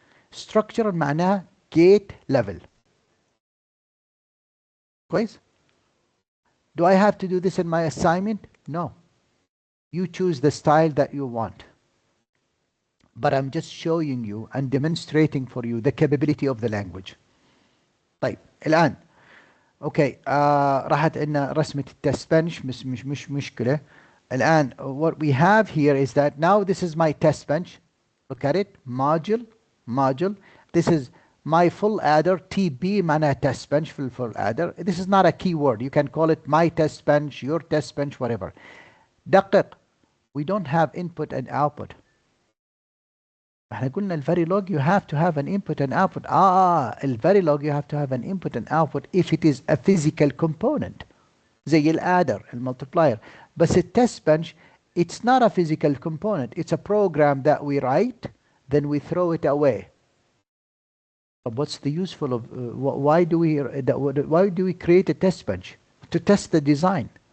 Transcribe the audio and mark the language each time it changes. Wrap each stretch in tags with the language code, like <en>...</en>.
<en>Structural معناها gate level.</en> <ar>كويس?</ar> <en>Do I have to do this in my assignment? No. You choose the style that you want. But I'm just showing you and demonstrating for you the capability of the language.</en> <ar>طيب الآن اوكي راحت لنا رسمة التست بنش مش مشكلة.</ar> <en>الآن what we have here is that now this is my test bench. Look at it, module. This is my full adder. TB معناها test bench في full adder. This is not a keyword. You can call it my test bench, your test bench, whatever.</en> <ar>دقق.</ar> <en>We don't have input and output.</en> <ar>احنا قلنا الفيريلوج</ar> <en>you have to have an input and output. الفيريلوج you have to have an input and output if it is a physical component.</en> <ar>زي الادر المultiplier. بس التست</ar> <en>bench it's not a physical component. It's a program that we write, then we throw it away. But what's the useful of why do we create a test bench? To test the design.</en>